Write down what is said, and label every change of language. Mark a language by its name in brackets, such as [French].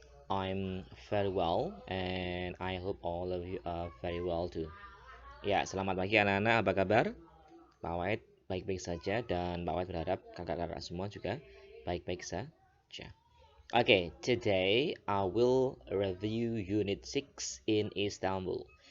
[English] I'm very well, and I hope all of you are very well too. [Indonesian] Ya, selamat pagi anak-anak. Apa kabar? Pak Wahid baik-baik saja, dan Pak Wahid berharap kakak-kakak semua juga baik-baik saja. [English] Okay, today I will review Unit 6 in Istanbul.